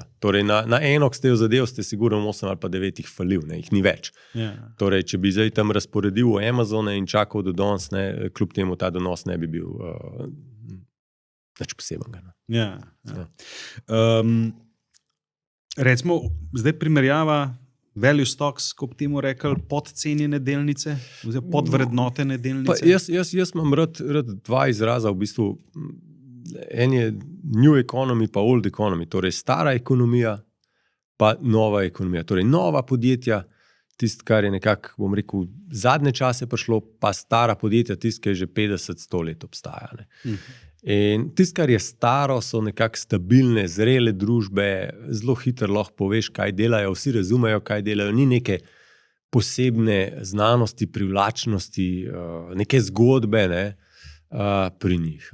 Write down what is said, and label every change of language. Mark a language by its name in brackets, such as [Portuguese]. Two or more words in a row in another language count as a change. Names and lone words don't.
[Slovenian] Torej, na eno, ki ste jo zadev, ste sigurno 8 ali pa 9 jih falil, ne, jih ni več. Ja. Torej, če bi zdaj tam razporedil v Amazone in čakal do danes, ne, kljub temu ta donos ne bi bil nič posebenega. Ja. Recimo, zdaj primerjava [English] value stocks, [Slovenian] kot bi temu rekel, podcenjene delnice, oziroma podvrednotene delnice. Jaz imam rad dva izraza, v bistvu. En je [English] new economy [Slovenian] pa [English] old economy, [Slovenian] torej stara ekonomija pa nova ekonomija. Torej nova podjetja, tisto, kar je nekako, bom rekel, zadnje čase prišlo, pa stara podjetja, tisto, ki je že 50-100 let obstaja. In tisto, kar je staro, so nekako stabilne, zrele družbe, zelo hitro lahko poveš, kaj delajo, vsi razumejo, kaj delajo, ni neke posebne znanosti, privlačnosti, neke zgodbe, ne, pri njih.